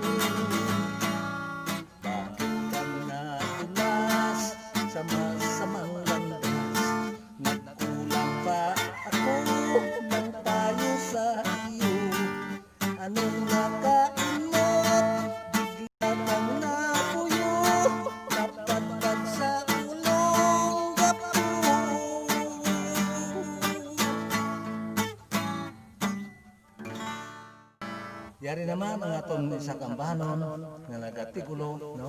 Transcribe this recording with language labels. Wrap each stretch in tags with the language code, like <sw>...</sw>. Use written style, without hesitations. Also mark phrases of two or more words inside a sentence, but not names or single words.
<tl>Bakit ka nadulas sa masamang landas? Nagkulang ba ako ng payo sa iyo? Anong nakain mo't bigla kang napuyo? Napadpad sa ulong gapo.</tl> <hil>Yari naman ang aton isa kambahanon nga nagatigulo, no?</hil>